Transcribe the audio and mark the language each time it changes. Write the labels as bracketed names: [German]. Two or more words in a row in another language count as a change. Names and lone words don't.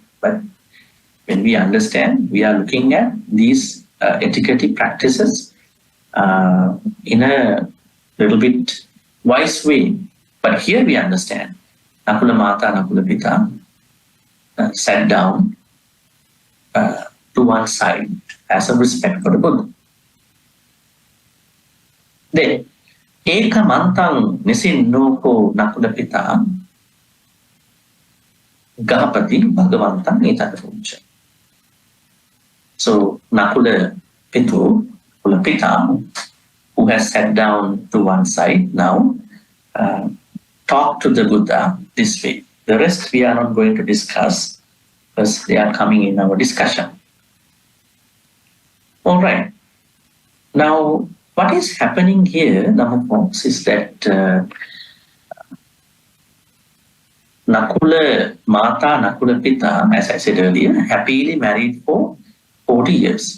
[English] But when we understand, we are looking at these etiquette practices in a little bit wise way. But here we understand Nakulamata, Nakulapita sat down to one side as a respect for the Buddha. Then, [Pali] Eka Mantang Nisinnoko Nakulapita Gahapati Bhagavantang Etadapuncha. [English] So Nakulapita, who has sat down to one side now, talk to the Buddha this way. The rest we are not going to discuss because they are coming in our discussion. All right. Now, what is happening here, Namafolks, is that Nakulamata, Nakulapita, as I said earlier, happily married for 40 years.